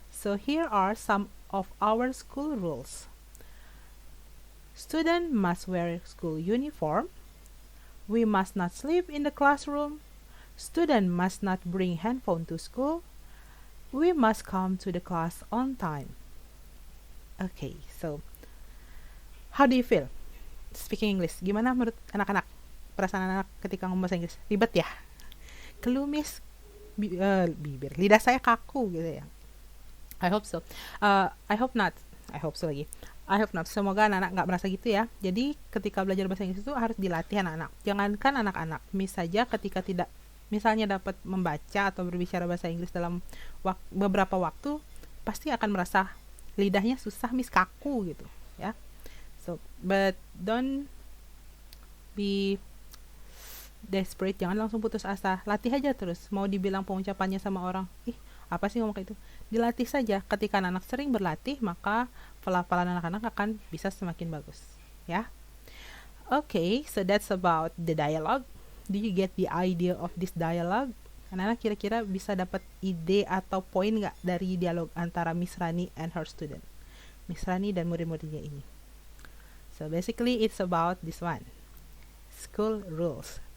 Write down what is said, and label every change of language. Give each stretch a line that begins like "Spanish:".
English: So here are some of our school rules. Student must wear school uniform. We must not sleep in the classroom. Student must not bring handphone to school. We must come to the class on time. Okay, so how do you feel speaking English?
Indonesian: Gimana menurut anak-anak? Perasaan anak ketika ngomong bahasa Inggris? Ribet ya? Kelumis bibir, lidah saya kaku gitu ya.
English: I hope so. I hope not. I hope so lagi. I hope not.
Indonesian: Semoga anak-anak nggak merasa gitu ya. Jadi ketika belajar bahasa Inggris itu harus dilatih anak-anak. Jangankan anak-anak, misalnya ketika tidak, misalnya dapat membaca atau berbicara bahasa Inggris dalam beberapa waktu, pasti akan merasa lidahnya susah, kaku gitu ya.
English: So, but don't be desperate,
Indonesian: jangan langsung putus asa, latih aja terus. Mau dibilang pengucapannya sama orang, ih apa sih ngomong kayak itu, dilatih saja. Ketika anak sering berlatih, maka pelafalan anak-anak akan bisa semakin bagus ya.
English: Okay, so that's about the dialogue. Do you get the idea of this dialogue?
Indonesian: Anak-anak kira-kira bisa dapat ide atau poin nggak dari dialog antara Miss Rani and her student, Miss Rani dan murid-muridnya ini?
English: So basically it's about this one, school rules.